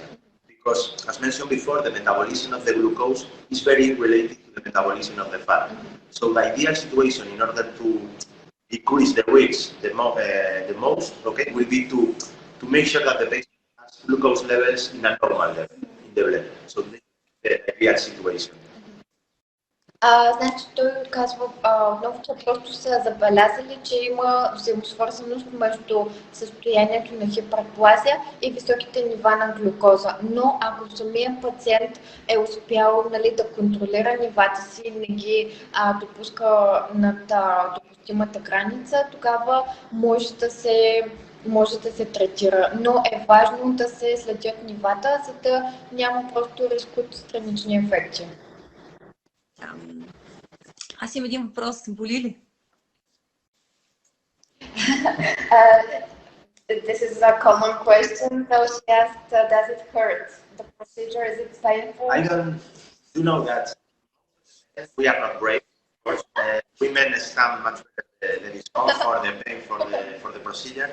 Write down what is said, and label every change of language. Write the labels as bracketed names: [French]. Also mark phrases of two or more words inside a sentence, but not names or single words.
[English] Because, as mentioned before, the metabolism of the glucose is very related to the metabolism of the fat. So the ideal situation in order to decrease the risk the most, will be to make sure that the patient has glucose levels in a normal level in the blood. So this is the ideal situation. [Bulgarian] Значи той казва отново, че просто са забелязали, че има взаимосвързаност между състоянието на хиперплазия и високите нива на глюкоза. Но ако самият пациент е успял да контролира нивата си и не ги допуска над допустимата граница, тогава може да се третира. Но е важно да се следят нивата, за да няма просто риск от странични ефекти. Аз имам един въпрос. Боли ли? [English] This is a common question. So she asked, does it hurt? The procedure, is it painful? I do know that we are not brave. Of course, women stand much better the discomfort or the pain for the procedure.